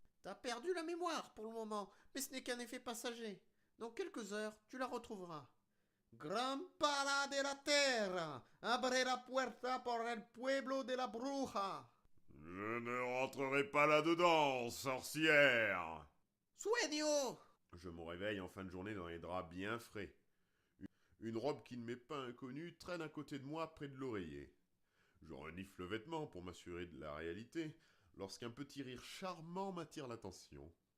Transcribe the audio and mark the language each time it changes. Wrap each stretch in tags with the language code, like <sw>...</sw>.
<fr>T'as perdu la mémoire pour le moment, mais ce n'est qu'un effet passager. Dans quelques heures, tu la retrouveras.</fr> <es>Gran pala de la terra, abre la puerta por el pueblo de la bruja.</es> <fr>Je ne rentrerai pas là-dedans, sorcière!</fr> <es>Sueño!</es> <fr>Je me réveille en fin de journée dans les draps bien frais. Une robe qui ne m'est pas inconnue traîne à côté de moi près de l'oreiller. Je renifle le vêtement pour m'assurer de la réalité, lorsqu'un petit rire charmant m'attire l'attention.</fr>